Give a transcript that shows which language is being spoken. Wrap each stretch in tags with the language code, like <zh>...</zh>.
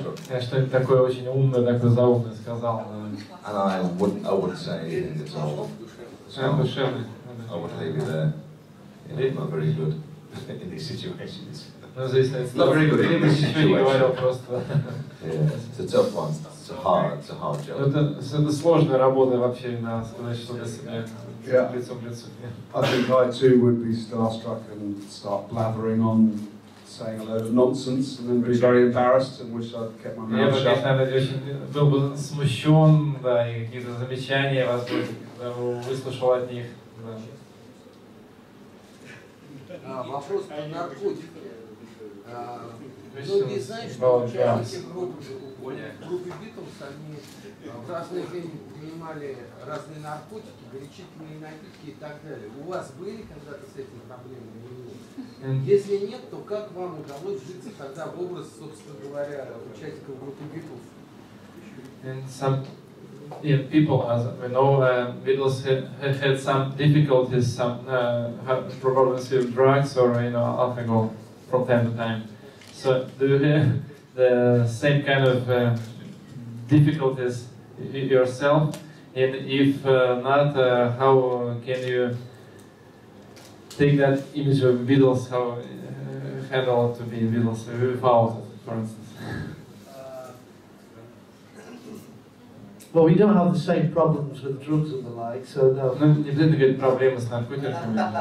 <ru>Я что-нибудь такое очень умное, такое заумное сказал.</ru> <en>And I wouldn't say anything at all.</en> <ru>Душевный.</ru> <en>I would leave you there. I'm not very good in these situations.</en> <ru>Ну, здесь,</ru> <en>it's not very good.</en> <ru>Я бы ничего не говорил, просто.</ru> <en>Yeah, it's a tough one. It's a hard job.</en> <ru>Это сложная работа вообще, надо сказать, что для себя лицом к лицу.</ru> <en>I think I too would be starstruck and start blathering on, saying a load of nonsense, and then be very embarrassed and wish I'd kept my</en> <ru>Я</ru> <en>mouth</en> <ru>бы,</ru> <en>shut.</en> <ru>конечно, очень был бы смущен, да, и какие-то замечания, возможно, выслушал от них. Да. Вопрос про наркотики. Многие знают, что участники группы Beatles, они в разное время принимали разные наркотики, горячительные напитки и так далее. У вас были когда-то с этим проблемы или нет? Если нет, то как вам удалось вжиться тогда в образ, собственно говоря, участников группы Beatles?</ru> <en>And some people, as we know, Beatles had some difficulties, some problems with drugs or alcohol from time to time. So do you have the same kind of difficulties yourself? And if not, how can you take that image of Beatles, how handle to be Beatles without it, for instance? Well, we don't have the same problems with drugs and the like, so no.</en> <ru>Ну, не обязательно говорить проблемы с наркотиками.</ru>